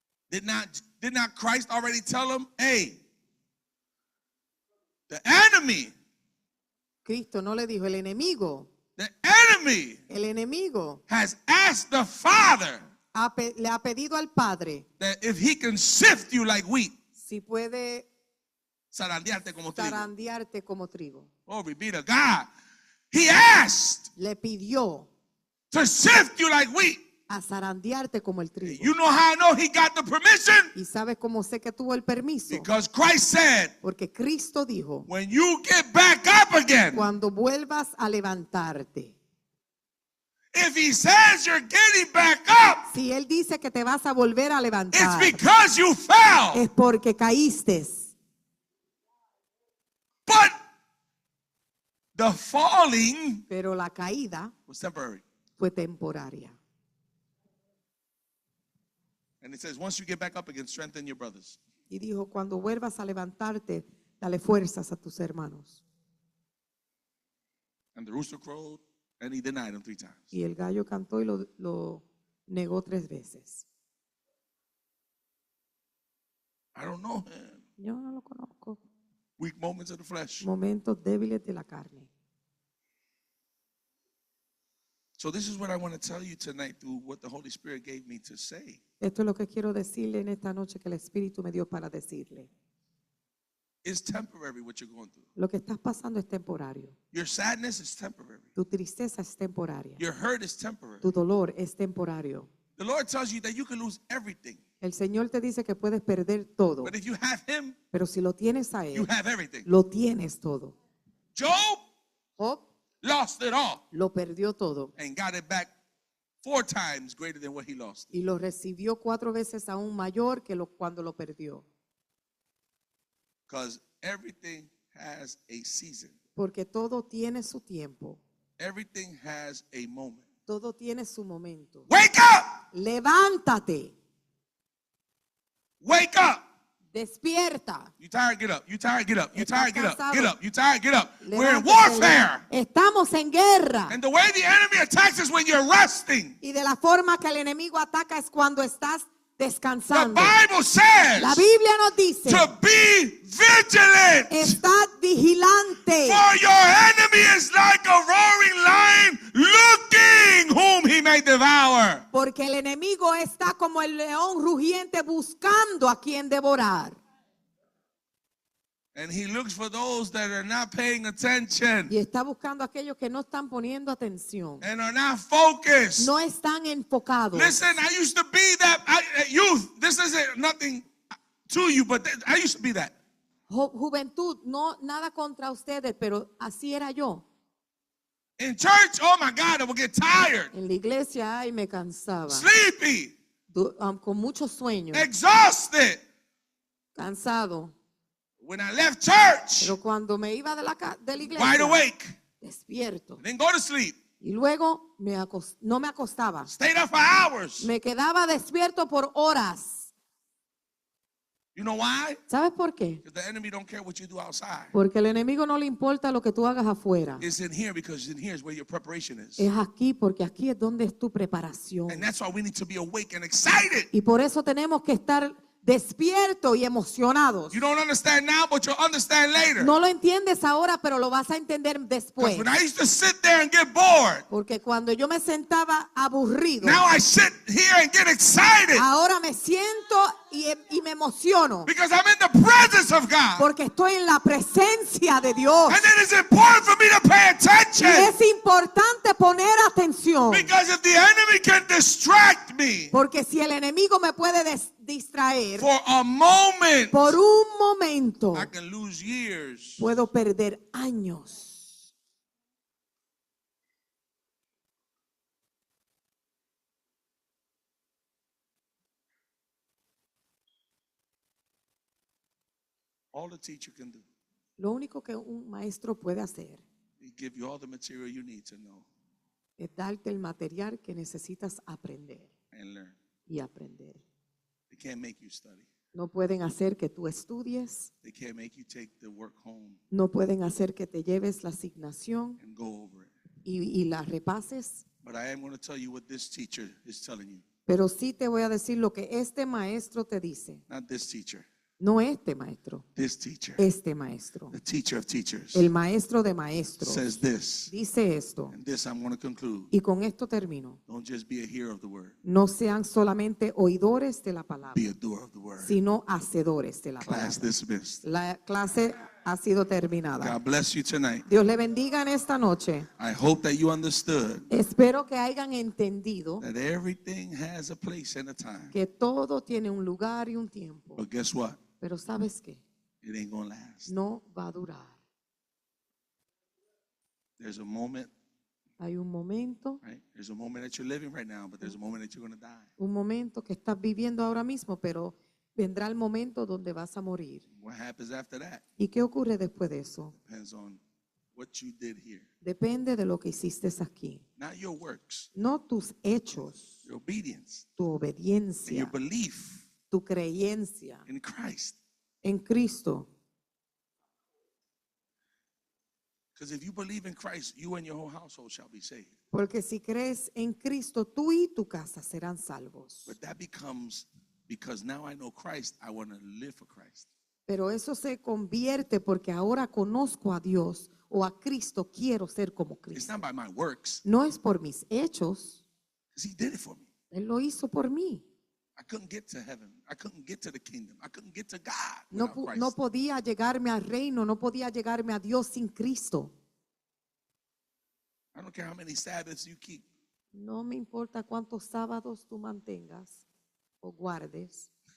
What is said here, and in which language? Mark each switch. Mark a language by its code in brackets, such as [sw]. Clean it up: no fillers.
[en] Did not Christ already tell him, hey, the enemy, [es] Cristo no le dijo el enemigo. [en] el enemy has asked the Father [es] Le ha pedido al Padre [en] that if he can sift you like wheat, [es] si puede zarandearte como trigo. zarandearte como trigo. [en] Glory be to God. He asked [es] Le pidió [en] to sift you like wheat. [es] a zarandearte como el trigo. [en] You know how I know he got the permission? [es] ¿Y sabes cómo sé que tuvo el permiso? [en] Because Christ said, [es] Porque Cristo dijo, [en] when you get back up again, [es] cuando vuelvas a levantarte. [en] if he says you're getting back up, [es] Si Él dice que te vas a volver a [en] it's [es] levantar, [en] because you fell. [es] es porque caíste. [en] But the falling [es] Pero la caída [en] was temporary. [es] fue temporaria. [en] And it says, once you get back up again, strengthen your brothers. [es] Y dijo, cuando vuelvas a levantarte, dale fuerzas a tus hermanos. [en] And the rooster crowed, and he denied him 3 times. [es] Y el gallo cantó y lo negó 3 veces. [en] I don't know him. [es] Yo no lo conozco. [en] Weak moments of the flesh. [es] Momentos débiles de la carne. [en] So this is what I want to tell you tonight through what the Holy Spirit gave me to say. [es] Esto es lo que quiero decirle en esta noche que el Espíritu me dio para decirle. [en] It's temporary what you're going through. [es] Lo que estás pasando es temporario. [en] Your sadness is temporary. [es] Tu tristeza es temporaria. [en] Your hurt is temporary. [es] Tu dolor es temporario. [en] The Lord tells you that you can lose everything. [es] El Señor te dice que puedes perder todo, [en] But if you have Him, [es] pero si lo tienes a [en] you [es] Él, [en] have everything. [es] lo tienes todo. [en] Job [es] Job [en] lost it all [es] lo perdió todo [en] and got it back 4 times greater than what he lost. [es] y lo recibió 4 veces aún mayor que cuando lo perdió. [en] Because everything has a season. [es] Porque todo tiene su tiempo, [en] Everything has a moment. [es] todo tiene su momento. [en] Wake up! [es] Levántate, [en] Wake up! [es] despierta. [en] You tired? Get up. You tired? Get up. You [es] Estás [en] tired? Get up. [es] cansado. [en] Get up. You tired? Get up. We're in [es] Levántate, [en] warfare. [es] Estamos en guerra. [en] And the way the enemy attacks is when you're resting. [es] Y de la forma que el enemigo ataca es cuando estás [en] The [es] descansando. [en] Bible says [es] La Biblia nos dice, [en] to be vigilant. [es] estad vigilante. [en] For your enemy is like a roaring lion looking whom he may devour. [es] Porque el enemigo está como el león rugiente buscando a quien devorar. [en] And he looks for those that are not paying attention [es] Y está buscando a aquellos que no están poniendo atención. [en] and are not focused. [es] No están enfocados. [en] Listen, I used to be that youth. This isn't nothing to you, but I used to be that. [es] Juventud, no nada contra ustedes, pero así era yo. [en] In church, oh my God, I would get tired, [es] En la iglesia, ay, me cansaba. [en] sleepy, [es] Con mucho sueño, [en] exhausted. [es] cansado. [en] When I left church, [es] Pero cuando me iba de la [en] wide [es] iglesia, [en] awake, [es] despierto. [en] then go to sleep. [es] Y luego no me acostaba. [en] Stayed up for hours. [es] Me quedaba despierto por horas. [en] You know why? [es] ¿Sabes por qué? [en] Because the enemy don't care what you do outside. [es] Porque el enemigo no le importa lo que tú hagas afuera. [en] It's in here because in here is where your preparation is. [es] Es aquí porque aquí es donde es tu preparación. [en] And that's why we need to be awake and excited. [es] Y por eso tenemos que estar despiertos y emocionados. [en] You don't understand now, but you'll understand later. [es] No lo entiendes ahora, pero lo vas a entender después. [en] Because when I used to sit there and get bored, [es] Porque cuando yo me sentaba aburrido, [en] now I sit here and get excited [es] ahora me siento y me emociono. [en] because I'm in the presence of God. [es] Porque estoy en la presencia de Dios. [en] And it is important for me to pay [es] Y [en] attention [es] es importante poner atención. [en] because if the enemy can distract me [es] Porque si el enemigo me puede distraer [en] for a moment, [es] por un momento, [en] I can lose years. [es] puedo perder años. [en] All the teacher can do [es] Lo único que un maestro puede hacer [en] is give you all the material you need to know [es] es darte el material que necesitas aprender [en] and learn. [es] y aprender. [en] They can't make you study. [es] No pueden hacer que tú estudies, [en] They can't make you take the work home [es] no pueden hacer que te lleves la asignación [en] and go over it. [es] y la repases, [en] But I am going to tell you what this teacher is telling you. [es] pero sí te voy a decir lo que este maestro te dice. [en] Not this teacher. [es] No este maestro, [en] This teacher. [es] este maestro. [en] The teacher of teachers [es] El maestro de maestros [en] says this. [es] dice esto, [en] And this I'm going to conclude. [es] y con esto termino. [en] Don't just be a hearer of the word. [es] No sean solamente oidores de la palabra, [en] Be a doer of the word. [es] sino hacedores de la [en] Class [es] palabra. [en] dismissed. [es] La clase ha sido terminada. [en] God bless you tonight. [es] Dios le bendiga en esta noche. [en] I hope that you understood [es] Espero que hayan entendido [en] that everything has a place and a time. [es] que todo tiene un lugar y un tiempo. [en] But guess what? [es] Pero ¿sabes qué? [en] It ain't going to last. [es] No va a durar. [en] There's a moment, [es] Hay un momento, [en] right? There's a moment that you're living right now, but there's a moment that you're going to die. [es] un momento que estás viviendo ahora mismo, pero vendrá el momento donde vas a morir. [en] What happens after that [es] ¿Y qué ocurre después de eso? [en] depends on what you did here. [es] Depende de lo que hiciste aquí. [en] Not your works, [es] No tus hechos, [en] your obedience, [es] tu [en] and your [es] obediencia, [en] belief [es] tu creencia [en] in Christ. [es] en Cristo. [en] Because if you believe in Christ, you and your whole household shall be saved. [es] Porque si crees en Cristo, tú y tu casa serán salvos. [en] But that becomes because now I know Christ, I want to live for Christ. [es] Pero eso se convierte porque ahora conozco a Dios o a Cristo, quiero ser como [en] It's [es] Cristo. [en] not by my works, [es] No es por mis hechos, [en] because He did it for me. [es] Él lo hizo por mí. [en] I couldn't get to heaven. I couldn't get to the kingdom. I couldn't get to God [es] No, [en] without Christ. [es] no podía llegarme al reino, no podía llegarme a Dios sin Cristo. [en] I don't care how many Sabbaths you keep. [es] No me importa cuántos sábados tú mantengas o guardes.